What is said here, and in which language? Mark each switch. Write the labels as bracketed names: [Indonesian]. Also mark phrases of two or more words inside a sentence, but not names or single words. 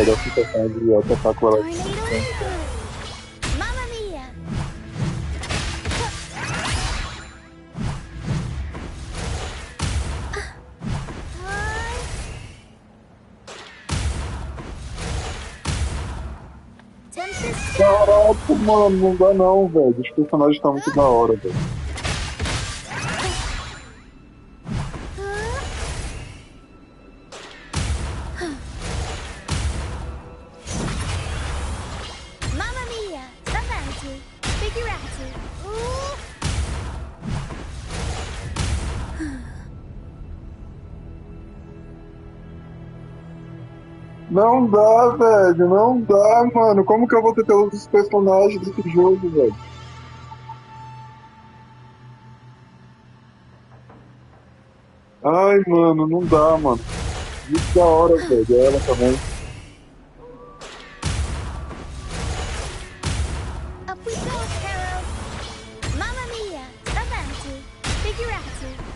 [Portuguese] A situação de atacar com ela. [Italian] Mamma mia! [Portuguese] Caraca, mano, não dá não, velho. Os personagens estão muito da hora, velho. [Italian] Mamma mia! Avanti! Figurati! [Portuguese] Não dá, velho. Não dá, mano. Como que eu vou ter todos os personagens desse jogo, velho? Ai, mano, não dá, mano. Muito da hora, velho. Ela também. [English] Up we go, Carol! [Italian] Mamma mia! Avanti! Figurati!